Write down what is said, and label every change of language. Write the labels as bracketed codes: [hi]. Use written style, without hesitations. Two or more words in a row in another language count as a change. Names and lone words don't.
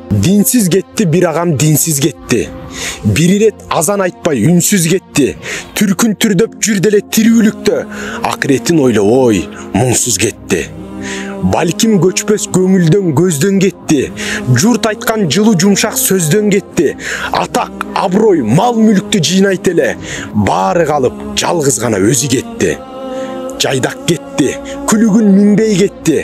[ky] Динсиз кетти бир агам, динсиз кетти. Бир ирет азан айтпай үнсүз кетти. Türkün түрдөп жүр деле тирүүлүктө. Акыретин ойлобой муңсуз кетти. Балким көчпөс көңүлдөн көздөн кетти. Журт айткан жылуу жумшак сөздөн кетти. Атак, аброй, мал мүлктү жыйнайт эле. Баары калып, жалгыз гана өзү кетти. Жайдак кетти, күлүгүн минбей кетти.